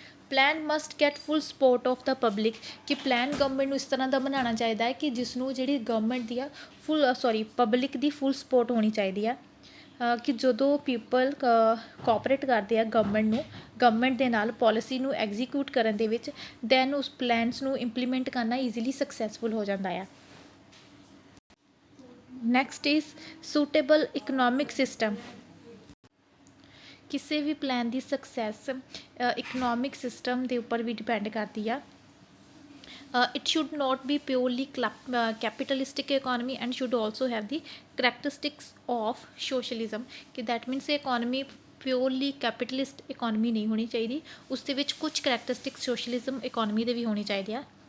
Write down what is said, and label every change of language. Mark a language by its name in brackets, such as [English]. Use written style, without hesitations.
[English] plan must get full support of the public [Punjabi] ਕਿ plan government ਨੂੰ ਇਸ ਤਰ੍ਹਾਂ ਦਾ ਬਣਾਉਣਾ ਚਾਹੀਦਾ ਹੈ ਕਿ ਜਿਸ ਨੂੰ ਜਿਹੜੀ ਗਵਰਨਮੈਂਟ ਦੀ ਆ ਪਬਲਿਕ ਦੀ ਫੁੱਲ ਸਪੋਰਟ ਹੋਣੀ ਚਾਹੀਦੀ ਆ ਕਿ ਜਦੋਂ ਪੀਪਲ ਕੋਆਪਰੇਟ ਕਰਦੇ ਆ ਗਵਰਨਮੈਂਟ ਦੇ ਨਾਲ ਪੋਲਿਸੀ ਨੂੰ ਐਗਜ਼ੀਕਿਊਟ ਕਰਨ ਦੇ ਵਿੱਚ ਦੈਨ ਉਸ ਪਲਾਨਸ ਨੂੰ ਇੰਪਲੀਮੈਂਟ ਕਰਨਾ ਈਜ਼ੀਲੀ ਸਕਸੈਸਫੁਲ ਹੋ ਜਾਂਦਾ ਆ। [English] Next is suitable economic system. [Punjabi] ਕਿਸੇ ਵੀ ਪਲਾਨ ਦੀ ਸਕਸੈਸ ਇਕਨੋਮਿਕ ਸਿਸਟਮ ਦੇ ਉੱਪਰ ਵੀ ਡਿਪੈਂਡ ਕਰਦੀ ਆ। [English] It should not be purely capitalistic economy and should also have the characteristics of socialism ਕਿ that means economy [Punjabi] purely capitalist economy ਨਹੀਂ ਹੋਣੀ ਚਾਹੀਦੀ, ਉਸ ਦੇ ਵਿੱਚ ਕੁਝ ਕਰੈਕਟਰਿਸਟਿਕ ਸੋਸ਼ਲਿਜ਼ਮ ਇਕੋਨਮੀ ਦੇ ਵੀ ਹੋਣੇ ਚਾਹੀਦੇ ਆ।